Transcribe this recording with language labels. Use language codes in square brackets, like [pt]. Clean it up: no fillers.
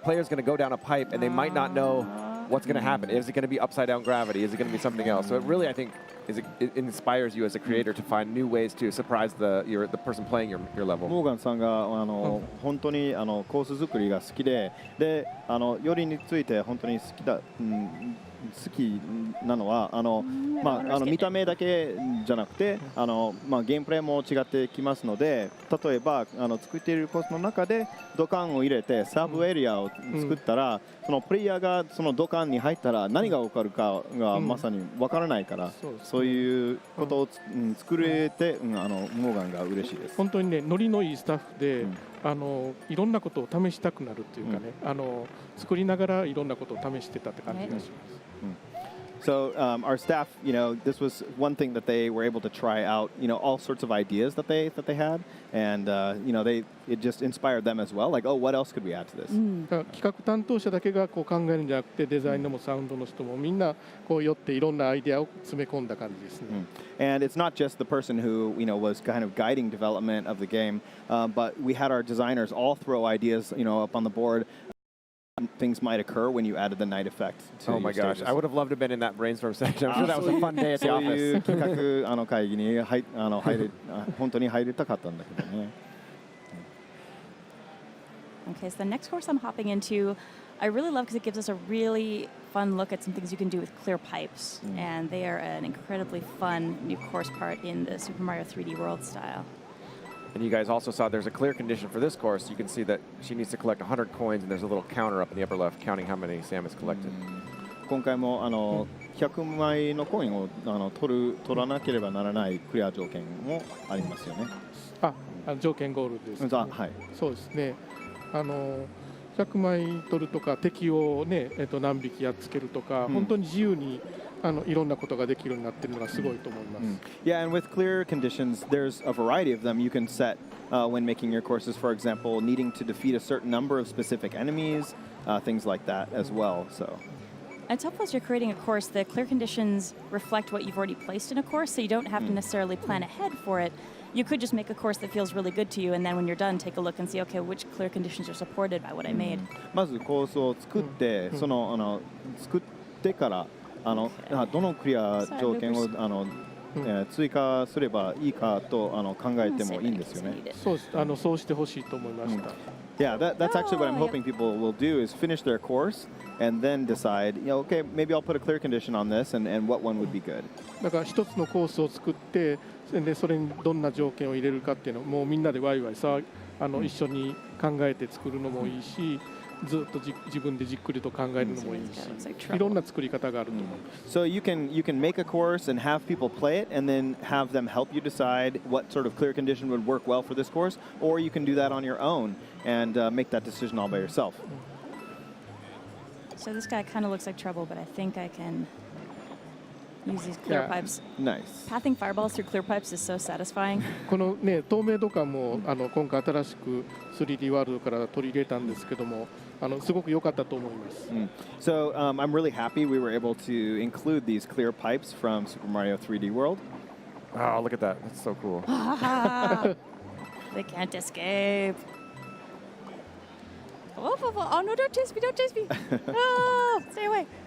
[en] A player's going to go down a pipe, and they might not know what's going to happen. Is it going to be upside down gravity? Is it going to be something else? So it really, I think, it inspires you as a creator to find new ways to surprise the person playing your level. [ja] モーガンさんが本当にコース作りが好きで、夜について本当に好きだ。好きなのは見た目だけじゃなくてゲームプレイも違ってきますので、例えば作っているコースの中で土管を入れてサブエリアを作ったら、そのプレイヤーがその土管に入ったら何が起こるかがまさに分からないから、そういうことを作れてモーガンが嬉しいです。本当にね、ノリのいいスタッフで、いろんなことを試したくなるっていうかね、作りながらいろんなことを試してたって感じがします。 [en] So our staff, this was one thing that they were able to try out, all sorts of ideas that they had, and it just inspired them as well. Like, oh, what else could we add to this? [ja] 企画担当者だけがこう考えるんじゃなくて、デザインのもサウンドの人もみんなこう寄っていろんなアイデアを詰め込んだ感じですね。 [en] And it's not just the person who was kind of guiding development of the game, but we had our designers all throw ideas, up on the board. Things might occur when you added the night effect to Oh my gosh, stages. I would have loved to have been in that brainstorm session. I'm sure that was a fun day at the [ja] そうい [en] office. [ja] う企画会議に本当に入りたかったんだけどね。 [en] Okay, so the next course I'm hopping into, I really love because it gives us a really fun look at some things you can do with clear pipes. And they are an incredibly fun new course part in the Super Mario 3D World style. And you guys also saw there's a clear condition for this course. You can see that she needs to collect 100 coins, and there's a little counter up in the upper left counting how many Sam has collected. [ja] 今回も100枚のコインを取らなければならないクリア条件もありますよね。条件ゴールです、ね。はい。そうですね。 100枚取るとか敵をね、何匹やっつけるとか、本当に自由にいろんなことができるようになっているのがすごいと思います。 [en] Yeah, and with clear conditions, there's a variety of them you can set when making your courses. For example, needing to defeat a certain number of specific enemies, things like that as well. So. It's helpful as you're creating a course. The clear conditions reflect what you've already placed in a course, so you don't have to necessarily plan ahead for it. You could just make a course that feels really good to you, and then when you're done, take a look and see, okay, which clear conditions are supported by what I made. [ja] まずコースを作って、作ってからどのクリア条件を追加すればいいかと考えてもいいんですよね。そうしてほしいと思いました。 [en] Yeah, that's actually what I'm hoping people will do is finish their course and then decide, okay, maybe I'll put a clear condition on this and what one would be good. [ja] だから一つのコースを作って、でそれにどんな条件を入れるかっていうのをもうみんなでワイワイ一緒に考えて作るのもいいし、ずっと自分でじっくりと考えるのもいいし、いろんな作り方があると思う。 [en] So you can make a course and have people play it and then have them help you decide what sort of clear condition would work well for this course, or you can do that on your own and make that decision all by yourself. So this guy kind of looks like trouble, but I think I can use these clear pipes. Nice. Pathing fireballs through clear pipes is so satisfying. [ja] このね、透明度感も今回新しく 3D ワールドから取り入れたんですけども、すごく良かったと思います。 [en] So I'm really happy we were able to include these clear pipes from Super Mario 3D World. Oh, look at that. That's so cool. They can't escape. Oh, no, don't chase me, don't chase me. Oh, stay away.